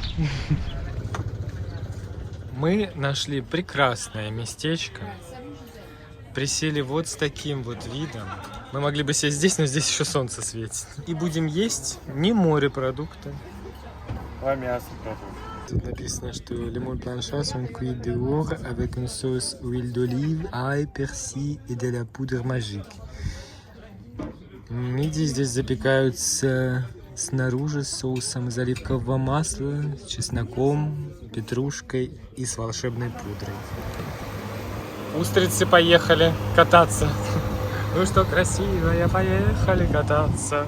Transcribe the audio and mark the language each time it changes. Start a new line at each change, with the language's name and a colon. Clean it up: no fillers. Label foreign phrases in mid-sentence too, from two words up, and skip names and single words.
Russian: Мы нашли прекрасное местечко. Присели вот с таким вот видом. Мы могли бы сесть здесь, но здесь еще солнце светит. И будем есть не морепродукты. А мясо продукт. Тут написано, что лимон планшас, он
French: cuit dehors avec une sauce huile d'olive, ail, persil et de la poudre magique.
Russian: Мидии здесь запекаются снаружи с соусом из оливкового масла, с чесноком, петрушкой и с волшебной пудрой. Устрицы поехали кататься. Ну что, красивая, поехали кататься.